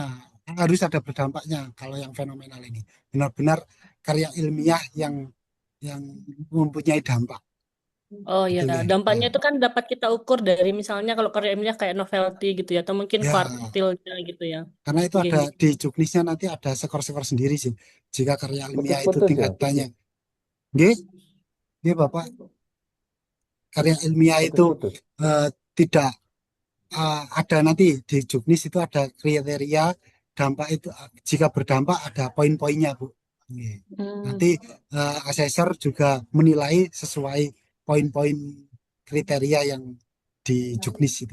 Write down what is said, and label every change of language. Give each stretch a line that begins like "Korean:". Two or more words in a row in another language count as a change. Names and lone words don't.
Indonesian: Harus ada berdampaknya kalau yang fenomenal ini. Benar-benar karya ilmiah yang mempunyai dampak. Oh ya, Gitu, nggih. dampaknya Ya. itu kan dapat kita ukur dari misalnya kalau karya ilmiah kayak novelty gitu ya, atau mungkin Ya, kuartilnya gitu ya. karena itu Nggih, ada nggih. di juknisnya nanti ada skor-skor sendiri sih. Jika karya ilmiah itu Putus-putus ya. tingkatannya. Nggih, nggih Bapak. Karya ilmiah itu Putus-putus. tidak ada nanti di juknis itu ada kriteria dampak itu jika berdampak ada poin-poinnya Bu. Nggih. Nanti asesor juga menilai sesuai poin-poin kriteria yang di juknis itu.